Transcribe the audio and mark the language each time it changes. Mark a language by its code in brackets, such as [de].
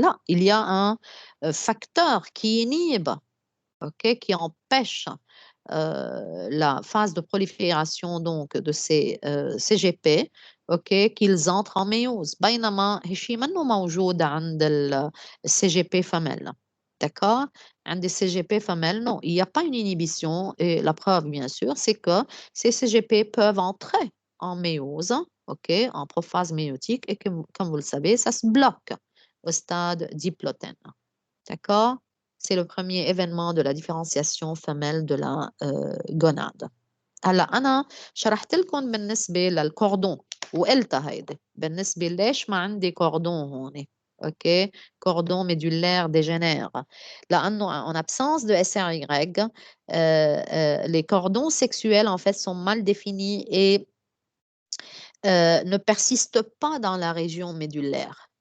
[fr] لا, il y a un facteur qui inhibe, okay, qui empêche la phase de prolifération donc de ces CGP, okay, qu'ils entrent en méiose. [ar] بينما هالشيء منه موجود عند الCGP femelle. [fr] D'accord? عند CGP femelle, non, il n'y a pas une inhibition et la preuve, bien sûr, c'est que ces CGP peuvent entrer en méiose, okay, en prophase méiotique et que, comme vous le savez, ça se bloque au stade diplotène. D'accord? C'est le premier événement de la différenciation femelle de la gonade. [ar] هلا أنا شرحت لكم بالنسبة للكوردون وقلتها هيدي بالنسبة ليش ما عندي كوردون هون. [fr] OK, cordon médullaire dégénère. Là, en absence de SRY, les cordons sexuels, en fait, sont mal définis et ne persistent pas dans la région médullaire.